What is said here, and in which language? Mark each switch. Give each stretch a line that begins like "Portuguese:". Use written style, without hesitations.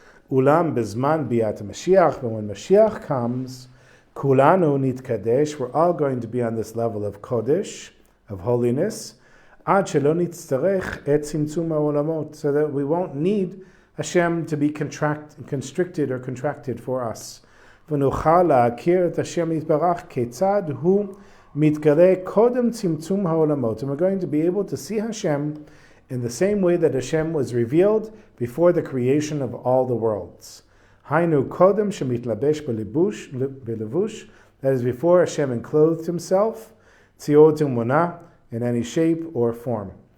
Hebrew: Ulam bezman biat Mashiach,
English: but when Mashiach comes,
Hebrew: kulanu nitkadesh,
English: we're all going to be on this level of kodesh, of holiness,
Hebrew: ad shelo nitzarech et tzimtzum ha'olamot,
English: so that we won't need Hashem to be constricted or contracted for us.
Hebrew: ונוכל להכיר את השם יתברך כיצד הוא מתגלה קודם צמצום העולמות.
English: And we're going to be able to see Hashem in the same way that Hashem was revealed before the creation of all the worlds.
Hebrew: היינו קודם שמתלבש בלבוש,
English: that is before Hashem enclothed Himself,
Hebrew: ציור תמונה,
English: in any shape or form.